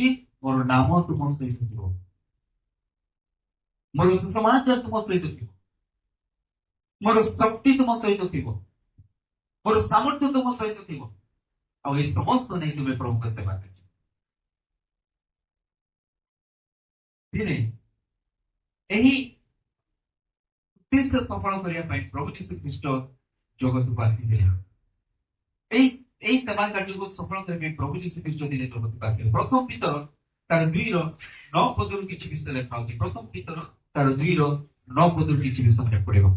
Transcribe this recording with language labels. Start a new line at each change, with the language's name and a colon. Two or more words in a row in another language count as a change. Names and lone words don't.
Odia: ମୋର ନାମ ତୁମ ସହିତ ଥିବ, ମୋର ସୁସମାଚାର ତୁମ ସହିତ ଥିବ, ମୋର ଶକ୍ତି ତୁମ ସହିତ ଥିବ, ମୋର ସାମର୍ଥ୍ୟ ତୁମ ସହିତ ଥିବ। ଆଉ ଏଇ ସମସ୍ତ ନେଇ ତୁମେ ପ୍ରଭୁଙ୍କ ସେବା କରିଛ। ଦିନେ ଏହି ଉଦ୍ଦେଶ୍ୟ ସଫଳ କରିବା ପାଇଁ ପ୍ରଭୁ ଯୀଶୁ ଖ୍ରୀଷ୍ଟ ଜଗତକୁ ଆସିଥିଲେ। ଏଇ ଏଇ ସେବା କାର୍ଯ୍ୟକୁ ସଫଳ କରିବା ପାଇଁ ପ୍ରଭୁ ଯୀଶୁ ଖ୍ରୀଷ୍ଟ ଦିନେ ଜଗତକୁ ଆସିଥିଲେ। ପ୍ରଥମ ପିତର ତାର 2:9 ପଦରୁ କିଛି ବିଷୟ ଲେଖା ହଉଛି। ପ୍ରଥମ ପିତର ତାର 2:9 ପଦରୁ କିଛି ବିଷୟ ମନେ ପଡିବ।